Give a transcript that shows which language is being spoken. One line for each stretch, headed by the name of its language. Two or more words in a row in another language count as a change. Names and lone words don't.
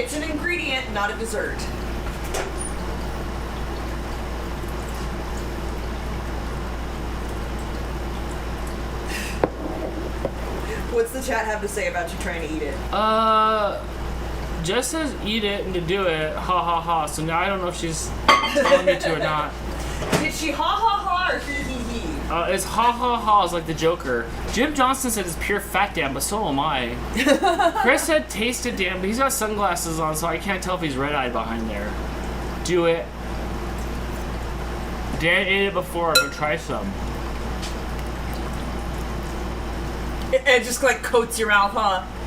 English: it's an ingredient, not a dessert. What's the chat have to say about you trying to eat it? Jess says eat it and to do it. Ha ha ha. So now I don't know if she's telling me to or not. Did she ha ha ha or hee hee hee? It's ha ha ha is like the Joker. Jim Johnson said it's pure fat Dan, but so am I. Chris said tasted Dan, but he's got sunglasses on, so I can't tell if he's red-eyed behind there. Do it. Dan ate it before, but try some. It just like coats your mouth, huh?